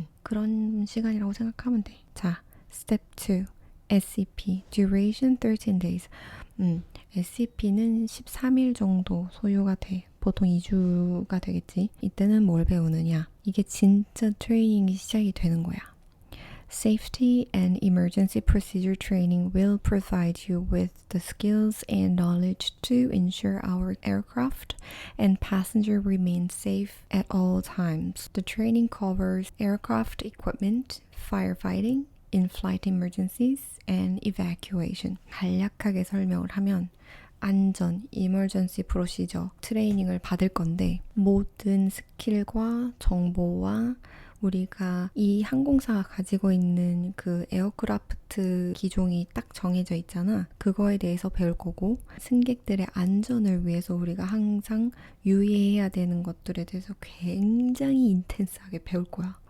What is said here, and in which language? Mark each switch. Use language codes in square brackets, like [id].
[ko] 그런 시간이라고 생각하면 돼. [en] 자, Step 2. SCP. Duration 13 days. [ko] SCP는 13일 정도 소요가 돼. 보통 2주가 되겠지. 이때는 뭘 배우느냐. 이게 진짜 트레이닝이 시작이 되는 거야. [en] Safety and emergency procedure training will provide you with the skills and knowledge to ensure our aircraft and passenger remain safe at all times. The training covers aircraft equipment, firefighting, in-flight emergencies and evacuation. [ko] 간략하게 설명을 하면 안전, emergency procedure 트레이닝을 받을 건데 모든 스킬과 정보와 우리가 이 항공사가 가지고 있는 그 에어크라프트 기종이 딱 정해져 있잖아. 그거에 대해서 배울 거고 승객들의 안전을 위해서 우리가 항상 유의해야 되는 것들에 대해서 굉장히 인텐스하게 배울 거야.